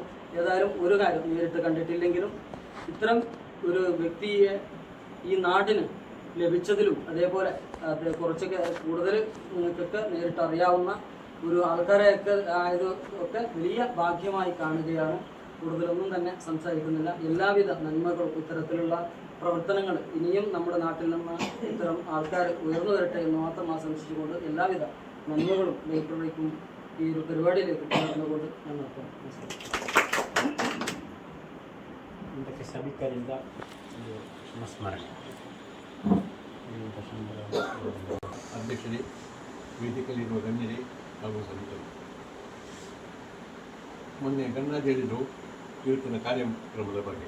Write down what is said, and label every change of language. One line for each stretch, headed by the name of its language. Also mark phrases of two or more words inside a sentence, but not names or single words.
Malayalam: ഏതായാലും ഒരു കാര്യം നേരിട്ട് കണ്ടിട്ടില്ലെങ്കിലും ഇത്തരം ഒരു വ്യക്തിയെ ഈ നാടിന് ലഭിച്ചതിലും അതേപോലെ അത് കുറച്ചൊക്കെ കൂടുതൽ നിങ്ങൾക്കൊക്കെ നേരിട്ട് അറിയാവുന്ന ഒരു ആൾക്കാരെയൊക്കെ ആയത് ഒക്കെ വലിയ ഭാഗ്യമായി കാണുകയാണ്. കൂടുതലൊന്നും തന്നെ സംസാരിക്കുന്നില്ല. എല്ലാവിധ നന്മകളും ഇത്തരത്തിലുള്ള പ്രവർത്തനങ്ങൾ ഇനിയും നമ്മുടെ നാട്ടിൽ നിന്ന് ഇത്തരം ആൾക്കാർ ഉയർന്നു വരട്ടെ എന്ന് മാത്രം ആശംസിച്ചുകൊണ്ട് എല്ലാവിധ നന്മകളും ലൈബ്രറിക്കും
Kannada: ಈ ಪರಿಪಾಡಿಯಲ್ಲಿ ಇದಕ್ಕೆ ಸಭಿಕರಿಂದ ಒಂದು ಸಂಸ್ಮರಣೆ. ಅಧ್ಯಕ್ಷರೇ, ವೇದಿಕೆಯಲ್ಲಿರುವ ಗಣ್ಯರೇ ಹಾಗೂ ಸಭಿಕರು, ಮೊನ್ನೆ ಗಣರಾಜ್ ಹೇಳಿದರು ಇವತ್ತಿನ ಕಾರ್ಯಕ್ರಮದ ಬಗ್ಗೆ.